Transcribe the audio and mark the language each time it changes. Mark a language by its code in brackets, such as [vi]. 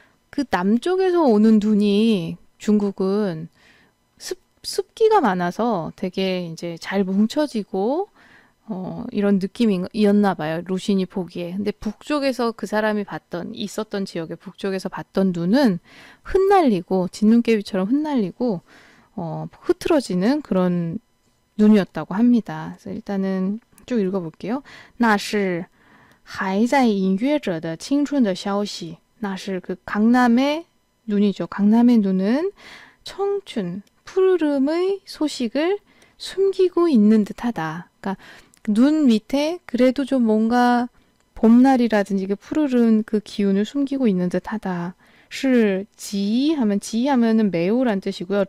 [ko] 그 남쪽에서 오는 눈이 중국은 습기가 많아서 되게 이제 잘 뭉쳐지고 이런 느낌이었나 봐요. 루신이 보기에. 근데 북쪽에서 그 사람이 있었던 지역의 북쪽에서 봤던 눈은 흩날리고 진눈깨비처럼 흩날리고 흐트러지는 그런 눈이었다고 합니다. 그래서 일단은 쭉 읽어볼게요. [zh] 那是还在隐约着的青春的消息那是 [ko] 그 강남의 눈이죠. 강남의 눈은 청춘, 푸르름의 소식을 숨기고 있는 듯하다. 그러니까 눈 밑에 그래도 좀 뭔가 봄날이라든지 그 푸르른 그 기운을 숨기고 있는 듯하다. 是지하면은 매우란 뜻이고요.